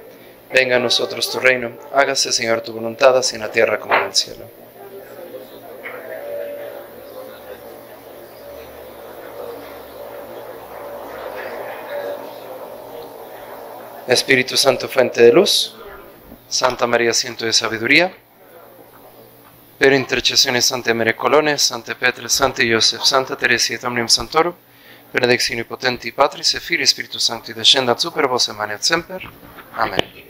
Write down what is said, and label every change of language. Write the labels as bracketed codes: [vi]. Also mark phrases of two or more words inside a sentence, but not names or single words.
[es] Venga a nosotros tu reino. Hágase, Señor, tu voluntad, así en la tierra como en el cielo. Espíritu Santo, fuente de luz, Santa María, asiento de sabiduría, [la] per intercessione Santa Maria Colones, Santa Petra, Santa Joseph, Santa Teresa et omnium Santorum, benedictio potenti Patris et Filii Spiritus Sancti, descendat super vos et manet semper. Amen.